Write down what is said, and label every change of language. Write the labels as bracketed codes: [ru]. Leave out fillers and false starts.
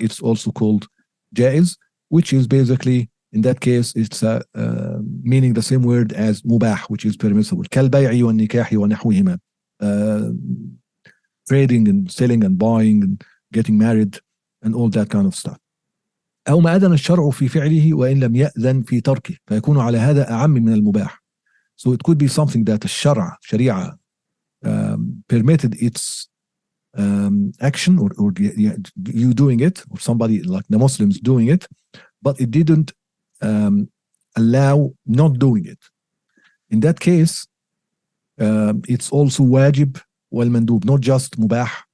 [en] It's also called jaiz, which is basically in that case it's meaning the same word as mubah, which is permissible. [ar] كالبيع والنكاح ونحوهما, [en] trading and selling and buying and getting married and all that kind of stuff. [ar] أو ما أذن الشرع في فعله وإن لم يأذن في تركه فيكون على هذا أعم من المباح. [en] So it could be something that the Sharia permitted its action or you doing it, or somebody like the Muslims doing it, but it didn't allow not doing it. In that case, it's also wajib wal mandub, not just mubah.